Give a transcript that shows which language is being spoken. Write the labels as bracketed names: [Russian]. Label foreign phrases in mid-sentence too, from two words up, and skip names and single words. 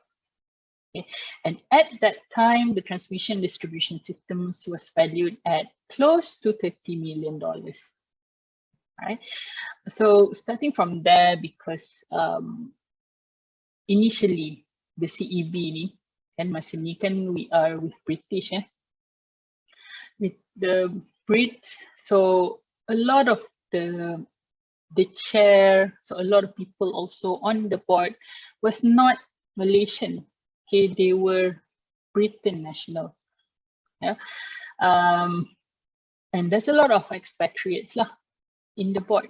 [English] Okay. And at that time, the transmission distribution systems was valued at close to $30 million. Right? So starting from there, because initially the CEB [Malay] ni, kan masa ni kan [English] we are with British, with the Brits. So a lot of the chair, so a lot of people also on the board was not Malaysian. Okay, they were Britain national. Yeah, and there's a lot of expatriates lah in the board.